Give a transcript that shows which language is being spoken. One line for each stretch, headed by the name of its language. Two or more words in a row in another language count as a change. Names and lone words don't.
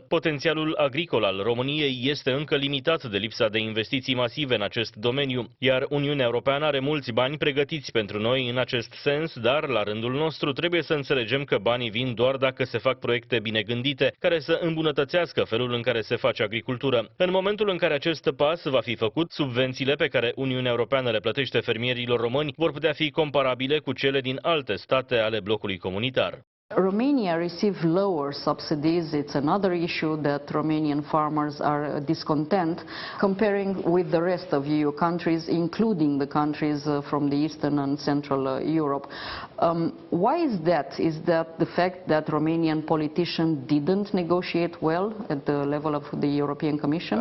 Romanian: Potențialul agricol al României este încă limitat de lipsa de investiții masive în acest domeniu, iar Uniunea Europeană are mulți bani pregătiți pentru noi în acest sens, dar la rândul nostru trebuie să înțelegem că banii vin doar dacă se fac proiecte bine gândite, care să îmbunătățească felul în care se face agricultură. În momentul în care acest pas va fi făcut, subvențiile pe care Uniunea Europeană le plătește fermierilor români vor putea fi comparabile cu cele din alte state ale blocului comunitar.
English: Romania received lower subsidies. It's another issue that Romanian farmers are discontent, comparing with the rest of EU countries, including the countries from the Eastern and Central Europe. Why is that? Is that the fact that Romanian politicians didn't negotiate well at the level of the European Commission?